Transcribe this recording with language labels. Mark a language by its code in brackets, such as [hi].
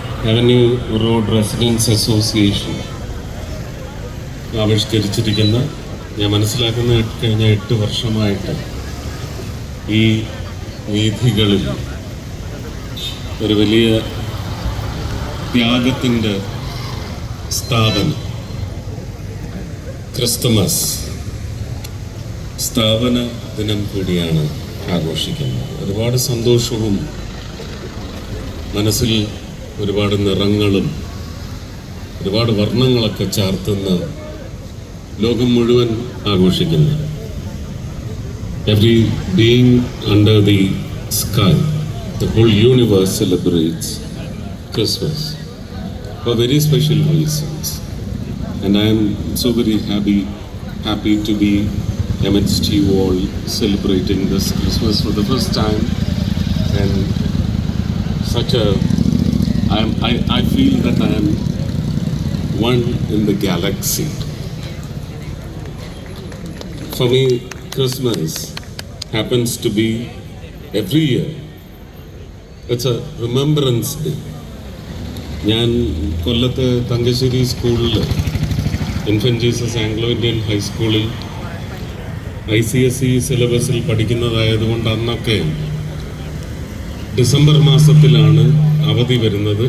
[ml] Avenue road residence association ആവിഷ്കരിച്ചിരിക്കുന്ന, ഞാൻ മനസ്സിലാക്കുന്ന കഴിഞ്ഞ 8 വർഷമായിട്ട് ഈ വീഥികളിൽ ഒരു വലിയ ത്യാഗത്തിൻ്റെ സ്ഥാപനം, ക്രിസ്തുമസ് സ്ഥാപന ദിനം കൂടിയാണ് ആഘോഷിക്കുന്നത്. ഒരുപാട് സന്തോഷവും മനസ്സിൽ ഒരുപാട് നിറങ്ങളും ഒരുപാട് വർണ്ണങ്ങളൊക്കെ ചാർത്തുന്ന ലോകം മുഴുവൻ ആഘോഷിക്കുന്നു. [en] Every being under the sky, the whole universe celebrates Christmas for very special reasons. And I am so very happy to be amidst you all celebrating this Christmas for the first time. And such a I feel that I am one in the galaxy. For me, Christmas happens to be every year. It's a remembrance day. [ml] ഞാൻ കൊല്ലത്ത് തങ്കശ്ശേരി സ്കൂളിൽ infant Jesus Anglo Indian ഹൈസ്കൂളിൽ ICSE സിലബസിൽ പഠിക്കുന്നതായതുകൊണ്ട് അന്നൊക്കെ December മാസത്തിലാണ് അവധി വരുന്നത്.